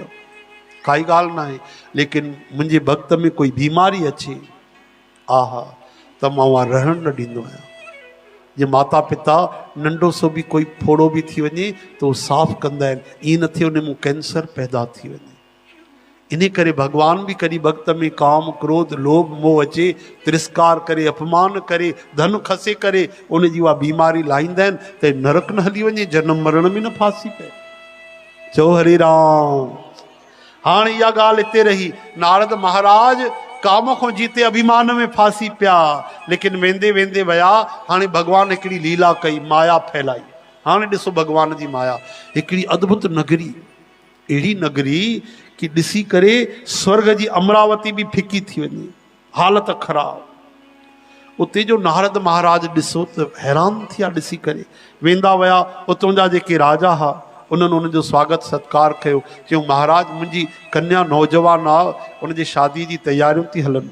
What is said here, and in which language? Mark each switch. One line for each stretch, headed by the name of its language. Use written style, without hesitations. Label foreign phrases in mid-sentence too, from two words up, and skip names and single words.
Sindhi: काई ॻाल्हि न आहे, लेकिन मुंहिंजे भक्त में कोई बीमारी अचे, आहा, त मां उहा रहणु न ॾींदो आहियां। जे माता पिता नंढो सो बि कोई फोड़ो बि थी वञे त उहो साफ़ु कंदा आहिनि, ईअं न थिए उन में कैंसर पैदा थी वञे। इन करे भगवान भी कॾहिं भक्त में काम क्रोध लोभ मोह अचे, तिरस्कार करे, अपमान करे, धन खसे करे उन जी उहा बीमारी लाहींदा आहिनि त नरक न हली वञे, जनम मरण में न फासी पए। चओ हरे राम। हाणे इहा ॻाल्हि हिते रही। नारद महाराज काम खां जीते अभिमान में फासी पिया, लेकिन वेंदे वेंदे विया। हाणे भगवान हिकिड़ी लीला कई, माया फैलाई। हाणे ॾिसो भगवान जी माया। हिकिड़ी अद्भुत नगरी, अहिड़ी नगरी कि ॾिसी करे स्वर्ग जी अमरावती भी फिकी थी वञे, हालत ख़राब। उते जो नारद महाराज ॾिसो त हैरान थिया ॾिसी करे। वेंदा विया, उतां जा जेके राजा हा उन्हनि उनजो स्वागत सत्कार कयो। चयूं महाराज मुंहिंजी कन्या नौजवान आहे, उनजी शादी जी तयारियूं थी हलनि।